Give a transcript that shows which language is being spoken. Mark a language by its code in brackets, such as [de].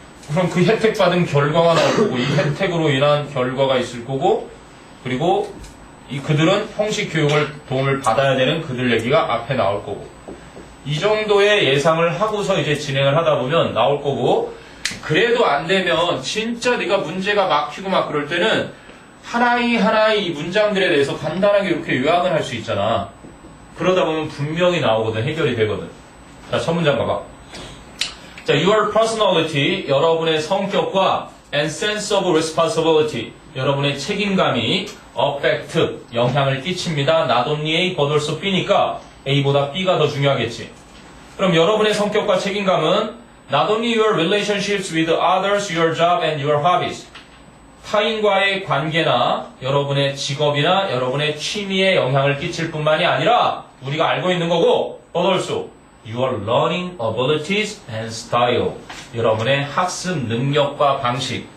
[ko] 그럼 그 혜택 받은 결과가 나올 거고, 이 혜택으로 인한 결과가 있을 거고, 그리고 그들은 형식 교육을 도움을 받아야 되는 그들 얘기가 앞에 나올 거고, 이 정도의 예상을 하고서 이제 진행을 하다 보면 나올 거고, 그래도 안 되면 진짜 네가 문제가 막히고 막 그럴 때는 하나의 이 문장들에 대해서 간단하게 이렇게 요약을 할 수 있잖아. 그러다 보면 분명히 나오거든, 해결이 되거든. 자, 첫 문장 봐봐. 자, [en] your personality, [ko] 여러분의 성격과 [en] and sense of responsibility, [ko] 여러분의 책임감이 [en] affect, [ko] 영향을 끼칩니다. not only A, but also B니까 A보다 B가 더 중요하겠지. 그럼 여러분의 성격과 책임감은 [en] not only your relationships with others, your job and your hobbies, [ko] 타인과의 관계나 여러분의 직업이나 여러분의 취미에 영향을 끼칠 뿐만이 아니라 우리가 알고 있는 거고, [en] but also your learning abilities and style, [ko] 여러분의 학습 능력과 방식.